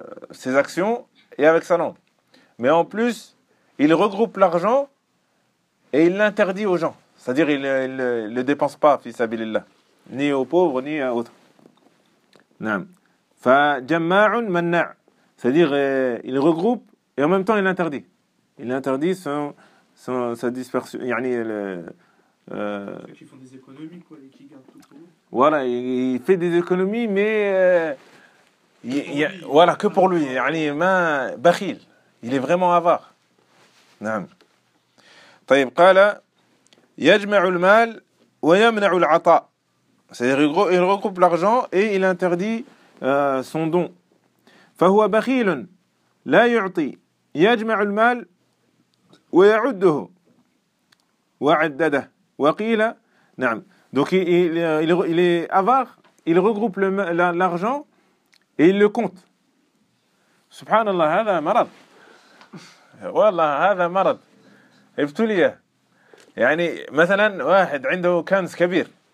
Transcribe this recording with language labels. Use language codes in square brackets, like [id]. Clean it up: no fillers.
[fr] ses actions et avec sa langue mais en plus il regroupe l'argent et il l'interdit aux gens c'est-à-dire il le dépense pas [ar] fi sabilillah [fr] ni aux pauvres ni à autres [ar] نعم فجماع منع [fr] c'est-à-dire il regroupe et en même temps il interdit son sa dispersion يعني le qui font des économies quoi les qui gardent tout pour eux voilà il fait des économies mais que pour lui [ar] يعني ما بخيل [fr] il est vraiment avare [ar] نعم طيب قال يجمع المال ويمنع العطاء [fr] c'est-à-dire il regroupe l'argent et il interdit son don. [ar] فهو بخيل لا يعطي يجمع المال ويعده وعدده وقيل نعم. [fr] Donc il est avare, il regroupe l'argent et il le compte. [ar] سبحان الله هذا مرض. والله هذا مرض. ابتلي. يعني مثلا واحد عنده كنز كبير.